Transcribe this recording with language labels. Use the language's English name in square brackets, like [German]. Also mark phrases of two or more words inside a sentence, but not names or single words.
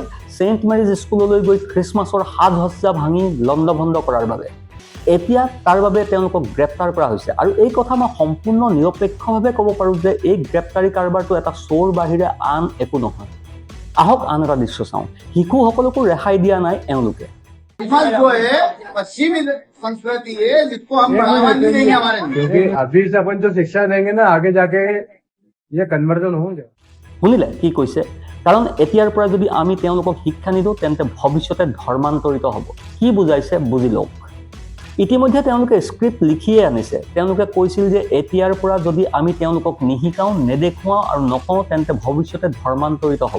[Assamese] ছেইণ্ট মেৰিজ স্কুললৈ গৈ খ্ৰীষ্টমাছৰ সাজ-সজ্জা ভাঙি লণ্ডভণ্ড কৰাৰ বাবে। এতিয়া তাৰ বাবে তেওঁলোকক গ্ৰেপ্তাৰ কৰা হৈছে। আৰু এই কথা মই সম্পূৰ্ণ নিৰপেক্ষভাৱে ক'ব পাৰোঁ যে এই গ্ৰেপ্তাৰী কাৰবাৰটো এটা চোৰ বাহিৰে আন একো নহয়। আহক আন এটা দৃশ্য চাওঁ। শিশুসকলকো ৰেহাই দিয়া নাই এওঁলোকে। [Hindi] जो है पश्चिमी संस्कृति है जिसको हम बढ़ावा नहीं देंगे हमारे लिए। क्योंकि अभी से अपन जो शिक्षा देंगे ना आगे जाके ये कन्वर्जन हो जाए। [Assamese] শুনিলে কি কৈছে? কাৰণ এতিয়াৰ পৰা যদি আমি তেওঁলোকক শিক্ষা নিদিওঁ তেন্তে ভৱিষ্যতে ধৰ্মান্তৰিত হ'ব। কি বুজাইছে বুজি লওক। ইতিমধ্যে তেওঁলোকে স্ক্ৰিপ্ট লিখিয়ে আনিছে। তেওঁলোকে কৈছিল যে এতিয়াৰ পৰা যদি আমি তেওঁলোকক নিশিকাওঁ, নেদেখুৱাওঁ আৰু নকওঁ তেন্তে ভৱিষ্যতে ধৰ্মান্তৰিত হ'ব।